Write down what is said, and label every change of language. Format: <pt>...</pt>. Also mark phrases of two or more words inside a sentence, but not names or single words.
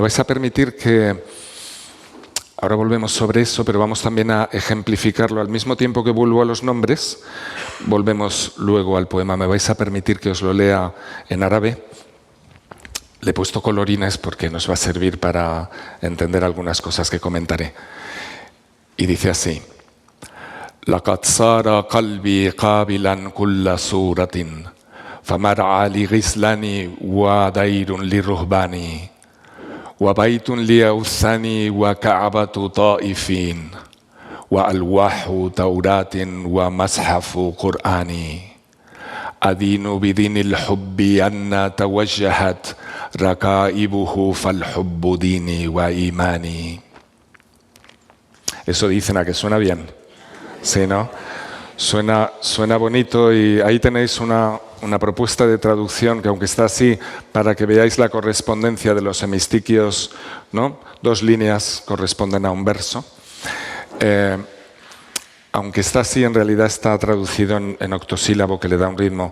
<es>Y me vais a permitir que Ahora volvemos sobre eso, pero vamos también a ejemplificarlo. Al mismo tiempo que vuelvo a los nombres, volvemos luego al poema. Me vais a permitir que os lo lea en árabe. Le he puesto colorines porque nos va a servir para entender algunas cosas que comentaré. Y dice así:</es> <ar>لقد صار قلبي قابلا كل صورة فمرعى لغزلاني ودير لرهباني وبيت لأوثاني وكعبة طائفين وألواح توراة ومصحف قرآني أدين بدين الحب أن توجهت ركائبه فالحب ديني وإيماني.</ar> <es>Eso dicen, ¿a que suena bien? Sí, ¿no? Suena bonito, y ahí tenéis una propuesta de traducción que, aunque está así, para que veáis la correspondencia de los hemistiquios, ¿no? 2 líneas corresponden a un verso. Aunque está así, en realidad está traducido en octosílabo, que le da un ritmo.</es>